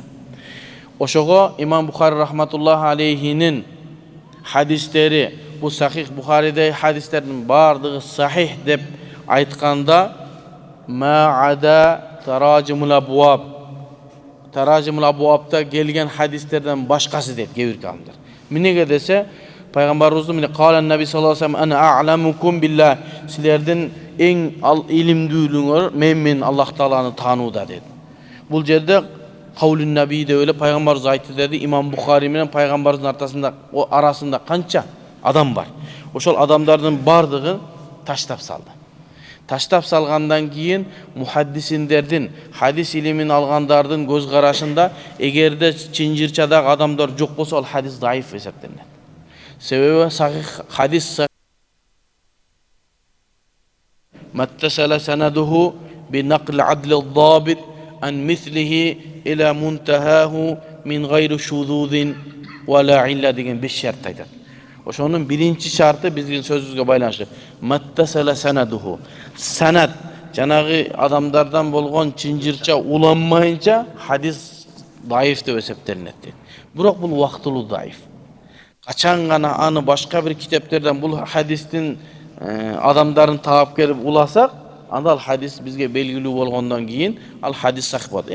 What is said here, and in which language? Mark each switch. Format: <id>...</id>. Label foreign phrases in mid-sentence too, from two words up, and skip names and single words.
<ky>Ошого имам Бухари</ky> <ar>رحمة الله عليه</ar> <ky>хадистери, бул сахих Бухариде хадистердин бардыгы сахих деп айтканда</ky> <ar>ما عدا تراجم الأبواب. تراجم الأبواب</ar> <ky>келген хадистерден башкасы дейт кээ бир аалымдар. Эмнеге десе, пайгамбарыбыздын</ky> <ar>من قول النبي صلى الله عليه وسلم أنا أعلمكم بالله.</ar> <ky>Силердин эң илимдүүлүңөр мен Аллах Тааланы таанууда дейт. Бул жерде</ky> <ar>قول النبي</ar> <ky>деп эле пайгамбарыбыз айтты деди. Имам Бухари менен пайгамбарыбыздын арасында канча адам бар. Ошол адамдардын бардыгы таштап салды. Таштап салгандан кийин мухаддисиндердин, хадис илимин алгандардын көз карашында эгерде чынжырчадагы адамдар жок болсо, ал хадис даиф эсептелет. Себеби сахих хадис</ky> <ar>ما اتصل سنده بنقل العدل الضابط عن مثله إلى منتهاه من غير شذوذ ولا علة</ar> <ky>деген 5 шарт айтат. Ошонун биринчи шарты биздин сөзүбүзгө байланышлуу.</ky> <ar>ما اتصل سنده.</ar> <ky>Санат жанагы адамдардан болгон чынжырча уланмайынча хадис даиф деп эсептелинет. Бирок бул убактылуу даиф. Качан гана аны башка бир китептерден бул хадистин адамдарын таап келип уласак, анда ал хадис бизге белгилүү болгондон кийин ал хадис сахih болот.</ky>